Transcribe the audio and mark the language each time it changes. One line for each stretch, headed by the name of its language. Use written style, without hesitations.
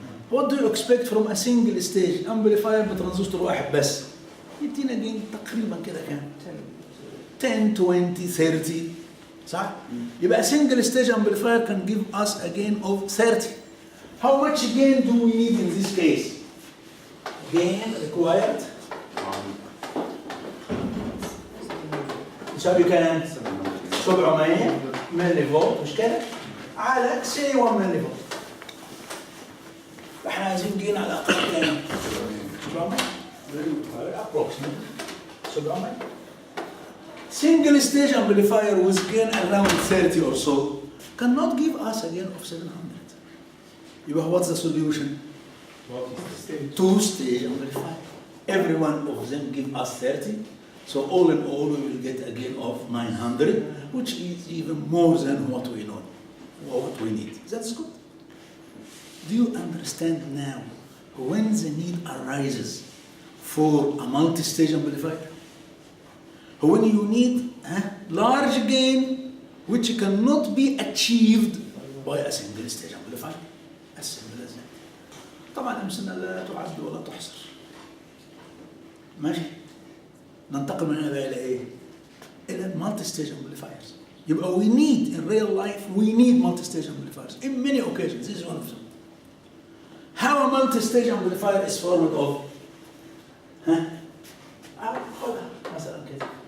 English: What do you expect from a single stage amplifier
Arabic: بترانزستور واحد بس؟ يدينا جين تقريبا كده كام؟ 10 20 30 صح؟ يبقى
English: single stage amplifier can give us a gain of 30. How much gain do we need in this case? Gain required
Arabic: يساوي كام؟ 700 ملي فولت مش كده؟ على say 1 ملي فولت. احنا عايزين جين على الاقل كام؟ 700
English: approximately 700. Single stage amplifier with gain around 30 or so cannot give us a gain of 700. يبقى what's the solution? Two-stage amplifier. Every one of them give us 30. So all in all, we will get a gain of 900, which is even more than what we know, or what we need. That's good. Do you understand now when the need arises for a multi-stage amplifier? When you need a large gain which cannot be achieved by a single stage amplifier. As simple as that.
Arabic: طبعا أمثلة لا تعد ولا تحصر. ماشي؟ ننتقل من هنا إلى إيه؟ إلى multi-stage amplifiers.
English: يبقى we need in real life we need multi-stage amplifiers in many occasions. This is one of them. How a multi-stage amplifier is formed of?
Arabic: خذها مثلا كده.